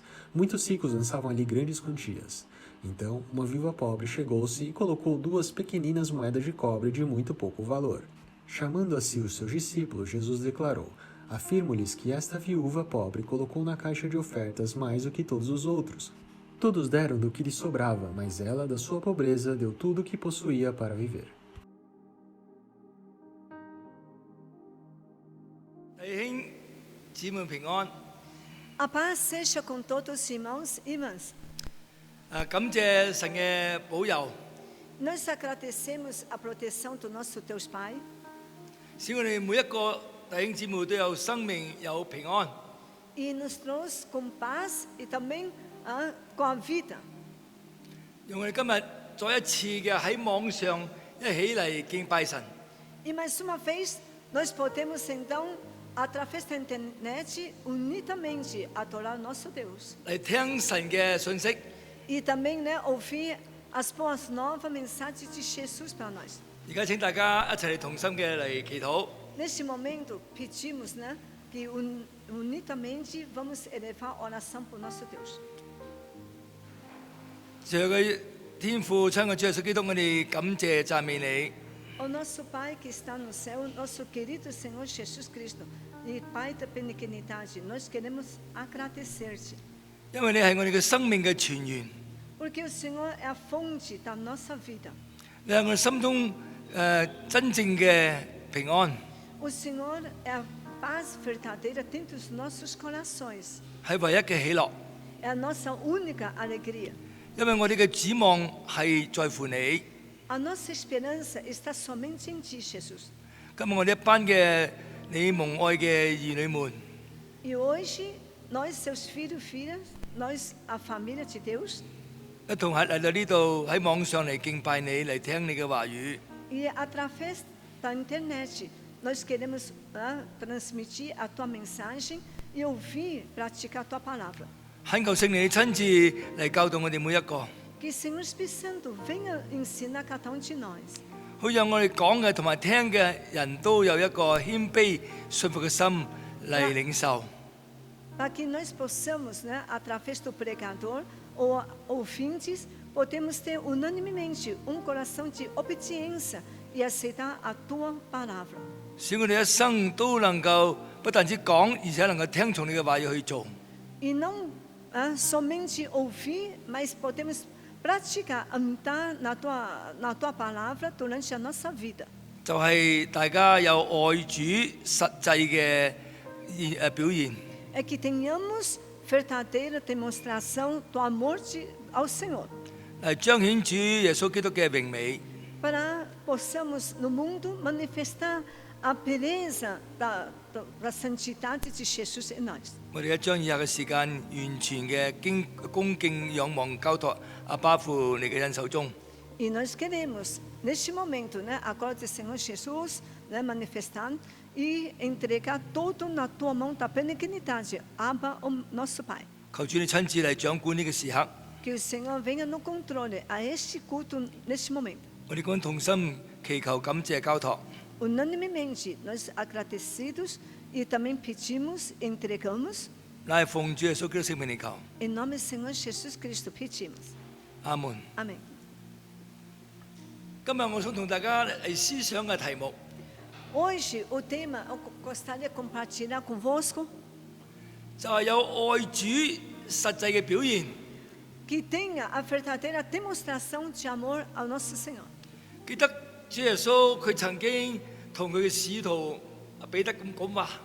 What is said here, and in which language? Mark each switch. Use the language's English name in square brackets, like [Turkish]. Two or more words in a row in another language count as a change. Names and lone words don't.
[Portuguese] Muitos ricos lançavam ali grandes quantias. Então, uma viúva pobre chegou-se e colocou 2 pequeninas moedas de cobre de muito pouco valor. Chamando a si os seus discípulos, Jesus declarou: afirmo-lhes que esta viúva pobre colocou na caixa de ofertas mais do que todos os outros. Todos deram do que lhe sobrava, mas ela, da sua pobreza, deu tudo o que possuía para viver. [Cantonese] 弟兄姊妹平安。 [Portuguese] A paz seja com todos os irmãos e irmãs. [Cantonese] 感謝神嘅保佑， [Portuguese] Nós agradecemos a proteção do nosso Deus Pai, [Cantonese] 使我哋每一個弟兄姊妹都有生命有平安。 [Portuguese] e nos trouxe com paz e também com a vida. [Cantonese] 讓我哋今日再一次嘅喺網上一起嚟敬拜神， [Portuguese] E mais uma vez, nós podemos então, através da internet, unidamente adorar nosso Deus. [Cantonese] 嚟聽神嘅信息。 [Portuguese] E também ouvir as boas novas mensagens de Jesus para nós. [Cantonese] 而家請大家一齊嚟同心嘅嚟祈禱。 [Portuguese] Neste momento, pedimos que unidamente vamos elevar a oração para o nosso Deus. [Cantonese] 上嘅天父，親愛主耶穌基督，我哋感謝讚美你。 [Portuguese] O nosso Pai que está no céu, nosso querido Senhor Jesus Cristo, e Pai da benignidade, nós queremos agradecer-te, [Cantonese] 因為你係我哋嘅生命嘅泉源， [Portuguese] porque o Senhor é a fonte da nossa vida. [Cantonese] 你係我哋心中真正嘅平安， [Portuguese] O Senhor é a paz verdadeira dentro dos nossos corações, [Cantonese] 係唯一嘅喜樂。 [Portuguese] é a nossa única alegria. [Cantonese] 因為我哋嘅指望係在乎你。 [Portuguese] A nossa esperança está somente em Ti, Jesus. [Cantonese] 今日我哋一班嘅你蒙愛嘅兒女們， [Portuguese] E hoje, nós, seus filhos e filhas, nós, a família de Deus, [Cantonese] 一同喺嚟到呢度喺網上嚟敬拜你，嚟聽你嘅話語。 [Portuguese] e através da internet, nós queremos transmitir a Tua mensagem e ouvir, praticar a Tua palavra. [Cantonese] 懇求聖靈你親自嚟教導我哋每一個， [Portuguese] Que Senhor Espírito Santo venha ensinar cada de nós. [Cantonese] 好讓我哋講嘅同埋聽嘅人都有一個謙卑信服嘅心嚟領受。 [Portuguese] Para que nós possamos, através do pregador ou ouvintes, podemos ter unanimemente coração de obediência e aceitar a Tua palavra. [Cantonese] 使我哋一生都能夠不不但止講，而且能夠聽從你嘅話語去做。 [Portuguese] E não somente ouvir, mas podemos praticar, andar na tua palavra durante a nossa vida. [Cantonese] 就係大家有愛主實際嘅表現。 [Portuguese] É que tenhamos verdadeira demonstração do amor ao Senhor, [Cantonese] 嚟彰顯主耶穌基督嘅榮美。 [Portuguese] para possamos no mundo manifestar a beleza da santidade de Jesus em nós. [Cantonese] 我哋一將以下嘅時間，完全嘅恭敬仰望交託阿爸父你嘅恩手中。 [Portuguese] E nós queremos, neste momento, né, agora do Senhor Jesus, né, manifestar e entregar tudo na tua mão da benignidade, Abba, o nosso Pai. [Cantonese] 求主你親自嚟掌管呢個時刻。 [Portuguese] Que o Senhor venha no controle a este culto neste momento. [Cantonese] 我哋講同心祈求感謝交託， [Portuguese] Unanimemente, nós agradecidos e também pedimos, entregamos, [Cantonese] 乃係奉主耶穌基督聖名嚟求。 [Portuguese] em nome do Senhor Jesus Cristo pedimos. [Cantonese] 阿門。 [Portuguese] Amém. [Cantonese] 今日我想同大家係思想嘅題目， [Portuguese] Hoje o tema eu gostaria de compartilhar convosco, [Cantonese] 就係有愛主實際嘅表現。 [Portuguese] que tenha a verdadeira demonstração de amor ao nosso Senhor. [Cantonese] 記得主耶穌佢曾經同佢嘅使徒彼得咁講話：